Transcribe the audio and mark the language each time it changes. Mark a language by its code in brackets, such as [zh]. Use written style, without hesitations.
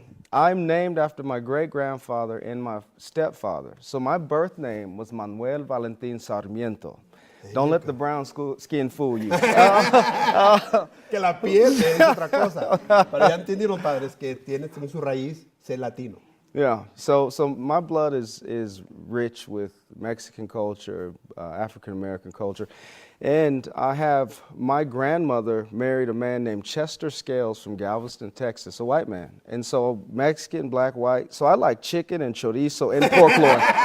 [en] I'm named after my great-grandfather and my stepfather. So my birth name was Manuel Valentin Sarmiento. Don't let the brown skin fool you. [es] Que la piel es otra cosa. Pero ya entendieron, padres, que tiene su raíz ser latino. [en] Yeah, so my blood is rich with Mexican culture, African American culture, and I have my grandmother married a man named Chester Scales from Galveston, Texas, a white man, and so Mexican, black, white. So I like chicken and chorizo and pork loin.